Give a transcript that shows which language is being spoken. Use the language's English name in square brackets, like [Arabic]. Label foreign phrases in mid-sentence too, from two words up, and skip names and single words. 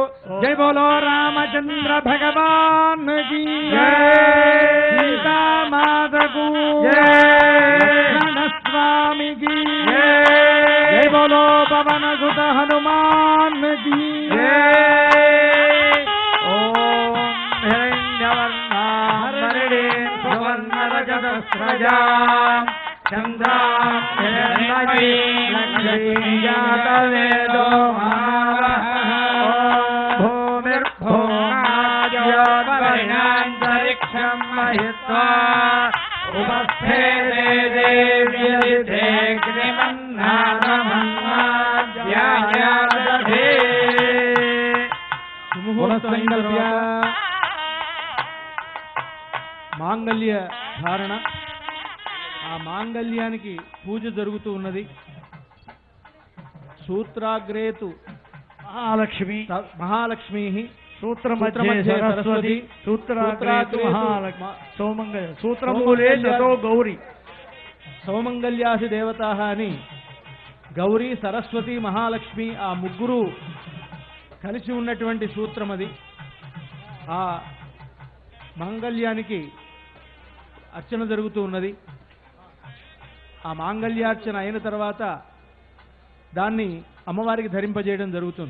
[Hindi] जय बोलो रामचंद्र भगवान की सीता माता को लक्ष्मण स्वामी की जय बोलो पवन सुत हनुमान की [Sanskrit] ओम हिरण्यवर्णां वरदीं सुवर्णरजतस्रजां चन्द्रां हिरण्मयीं लक्ष्मीं जातवेदो महावः भूमिर्भुवनाद्योपरिणान्तरिक्षं महित्वा उपस्थेते देव्यग्निमन्नादमन्नाद्यायादधे [Telugu] పునఃసంకల్ప్య మాంగళ్య ధారణ. ఆ మాంగళ్యానికి పూజ జరుగుతూ ఉన్నది. [Sanskrit] सूत्राग्रेतु महालक्ष्मी सूत्रमध्ये सरस्वती सूत्राग्रेतु महालक्ष्मी सौमंगल सूत्रमूले शतो गौरी सौमङ्गल्यासि देवताः [Telugu] అని గౌరీ, సరస్వతి, మహాలక్ష్మి ఆ ముగ్గురు కలిసి ఉన్నటువంటి సూత్రం అది. ఆ మాంగళ్యానికి అర్చన జరుగుతూ ఉన్నది. ఆ మాంగళ్యార్చన అయిన తర్వాత దాన్ని అమ్మవారికి ధరింపజేయడం జరుగుతుంది.